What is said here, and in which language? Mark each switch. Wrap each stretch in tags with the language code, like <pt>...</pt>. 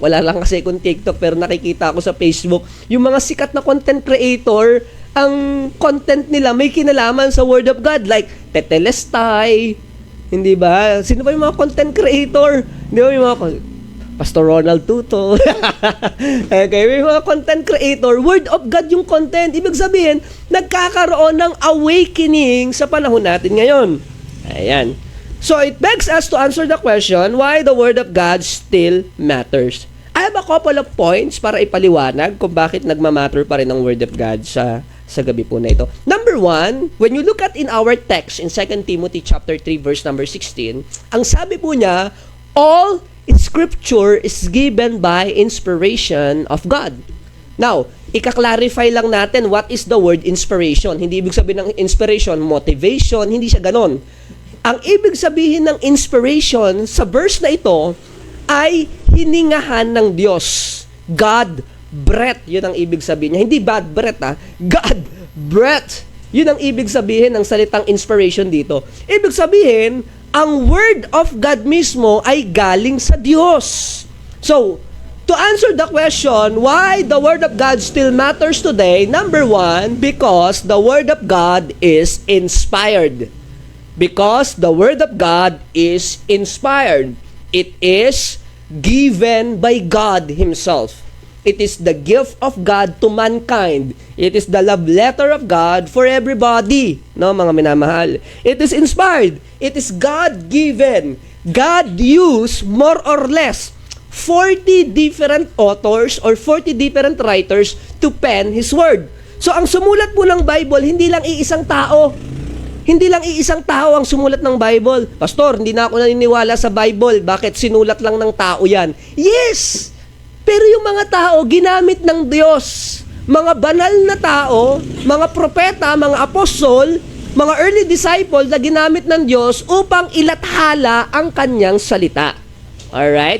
<tl>Wala lang kasi kung TikTok, pero nakikita ko sa Facebook. Yung mga sikat na content creator, ang content nila may kinalaman sa Word of God, like Tetelestai, hindi ba? Sino ba yung mga content creator? Hindi ba yung mga Pastor Ronald Tuto? Okay, may mga content creator, Word of God yung content. Ibig sabihin, nagkakaroon ng awakening sa panahon natin ngayon. Ayan.</tl> <en>So, it begs us to answer the question, why the Word of God still matters. I have a couple of points</en> <tl>para ipaliwanag kung bakit nagmamatter pa rin ang Word of God sa gabi po na ito.</tl> <en>Number 1, when you look at in our text in 2 Timothy chapter 3 verse number 16,</en> <tl>ang sabi po niya,</tl> <en>all Scripture is given by inspiration of God. Now,</en> <tl>ika-clarify lang natin</tl> <en>what is the word inspiration.</en> <tl>Hindi ibig sabihin ng inspiration, motivation, hindi siya ganon. Ang ibig sabihin ng inspiration sa verse na ito ay hiningahan ng Diyos. God breath, yun ang ibig sabihin niya. Hindi bad breath, God breath. Yun ang ibig sabihin ng salitang inspiration dito. Ibig sabihin, ang Word of God mismo ay galing sa Diyos.</tl> <en>So, to answer the question, why the Word of God still matters today, number 1, because the Word of God is inspired. Because the Word of God is inspired. It is given by God Himself. It is the gift of God to mankind. It is the love letter of God for everybody. No,</en> <tl>mga minamahal.</tl> <en>It is inspired. It is God-given. God used more or less 40 different authors or 40 different writers to pen His Word.</en> <tl>So, ang sumulat po ng Bible, hindi lang iisang tao. Hindi lang iisang tao ang sumulat ng Bible. Pastor, hindi na ako naniniwala sa Bible. Bakit sinulat lang ng tao yan? Yes! Pero yung mga tao, ginamit ng Diyos. Mga banal na tao, mga propeta, mga apostol, mga early disciple na ginamit ng Diyos upang ilathala ang kanyang salita. Alright?</tl>